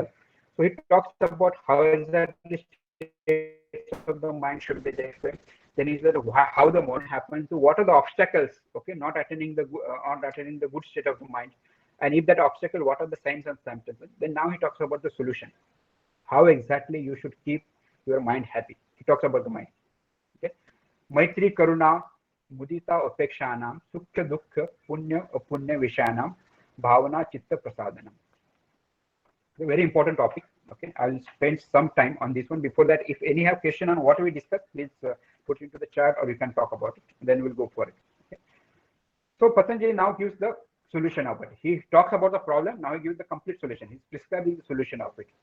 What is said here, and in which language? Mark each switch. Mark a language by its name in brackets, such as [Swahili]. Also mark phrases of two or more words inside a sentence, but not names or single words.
[English] So he talks about how exactly states of the mind should be different. Then is that how the motion happens. So what are the obstacles? Okay, not attaining the good state of the mind, and if that obstacle, what are the signs and symptoms? Then now he talks about the solution. How exactly you should keep your mind happy. He talks about the mind. [Sanskrit] ओके मैत्री करुणा मुदिता उपेक्षाणाम् सुख दुःख पुण्य अपुण्य विषयाणाम् भावना चित्त प्रसादनम्. [English] A very important topic. Okay, I'll spend some time on this one. Before that, if any have question on what we discussed, please put it into the chat or we can talk about it. Then we'll go for it. Okay. So Patanjali now gives the solution of it. He talks about the problem. Now he gives the complete solution. He's prescribing the solution of it.